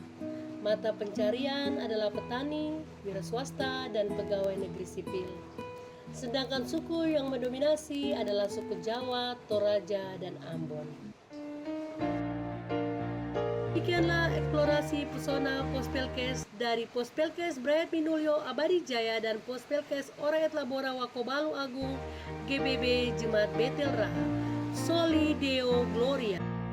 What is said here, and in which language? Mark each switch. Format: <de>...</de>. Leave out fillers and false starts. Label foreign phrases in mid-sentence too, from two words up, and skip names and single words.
<id>Mata pencarian adalah petani, wira swasta, dan pegawai negeri sipil. Sedangkan suku yang mendominasi adalah suku Jawa, Toraja, dan Ambon. Demikianlah eksplorasi pesona Pos Pelkes dari Pos Pelkes Brayat Minulyo Abadi Jaya dan Pos Pelkes Ora et Labora Wakobalu Agung GBB Jemaat Betel Raha.</id> <la>Soli Deo Gloria.</la>